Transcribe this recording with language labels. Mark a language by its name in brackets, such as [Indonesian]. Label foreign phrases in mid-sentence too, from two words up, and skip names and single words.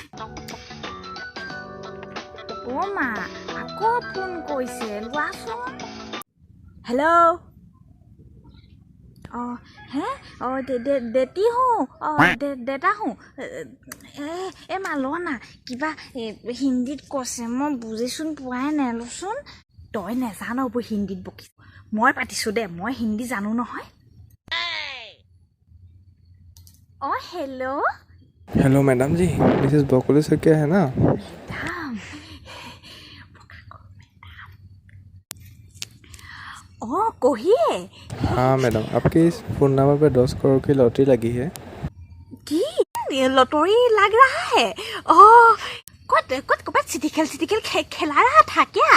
[Assamese] অ' মা আকৌ ফোন কৰিছে লোৱাচোন হেল্ল' অঁ হে অঁ দেতি হওঁ অঁ দেতা হওঁ এই মা ল না কিবা হিন্দীত কৈছে মই বুজিচোন পোৱাই নাই লোচোন তই নেজান এইবোৰ হিন্দীত বকিছ মই পাতিছোঁ দে মই হিন্দী জানো নহয় অঁ [English] hello madam [Hindi] जी मिसेस बकुल सैकिया है ना मैडम ओह कहिए हाँ मैडम आपके इस [English] phone number [Hindi] पे 10 करोड़ की लॉटरी लगी है की लॉटरी लग रहा है ओह कब सिटी खेल खेला रहा था क्या